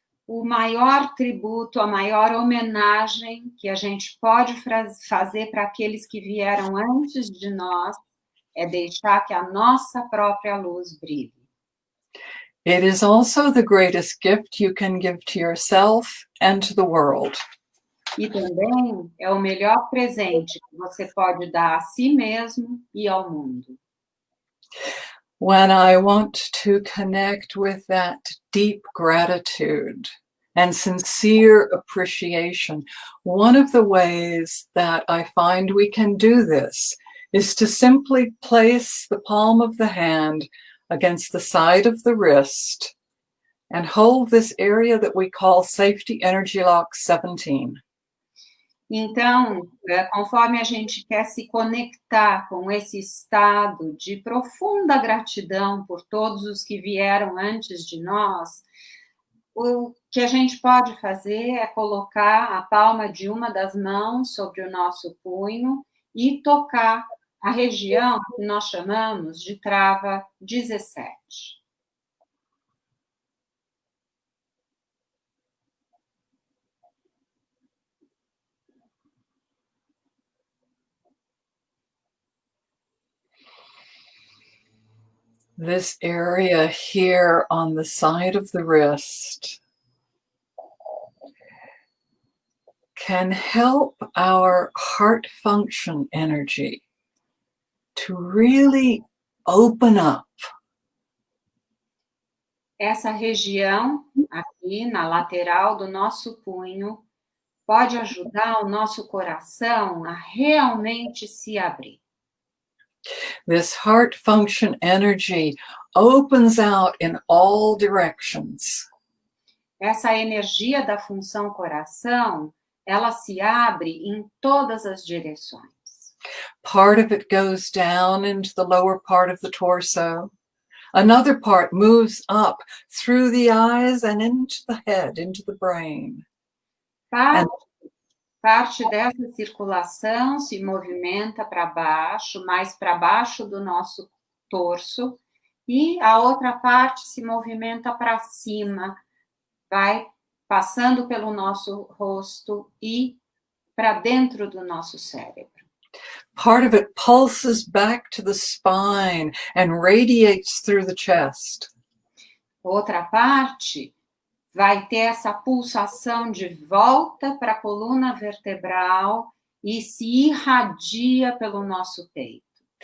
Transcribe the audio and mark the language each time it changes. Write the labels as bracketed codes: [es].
[pt] O maior tributo, a maior homenagem que a gente pode fazer para aqueles que vieram antes de nós é deixar que a nossa própria luz brilhe. [en] It is also the greatest gift you can give to yourself and to the world. [pt] E também é o melhor presente que você pode dar a si mesmo e ao mundo. [en] When I want to connect with that deep gratitude and sincere appreciation, one of the ways that I find we can do this is to simply place the palm of the hand against the side of the wrist and hold this area that we call Safety Energy Lock 17. [pt] Então, conforme a gente quer se conectar com esse estado de profunda gratidão por todos os que vieram antes de nós, o que a gente pode fazer é colocar a palma de uma das mãos sobre o nosso punho e tocar a região que nós chamamos de trava 17. [en] This area here on the side of the wrist can help our heart function energy to really open up. [pt] Essa região aqui na lateral do nosso punho pode ajudar o nosso coração a realmente se abrir. [en] This heart function energy opens out in all directions. [pt] Essa energia da função coração, ela se abre em todas as direções. [en] Part of it goes down into the lower part of the torso. Another part moves up through the eyes and into the head, into the brain. [pt] Parte dessa circulação se movimenta para baixo, mais para baixo do nosso torso, e a outra parte se movimenta para cima, vai passando pelo nosso rosto e para dentro do nosso cérebro. [en] Part of it pulses back to the spine and radiates through the chest. [pt] Outra parte vai ter essa pulsação de volta para a coluna vertebral e se irradia pelo nosso peito.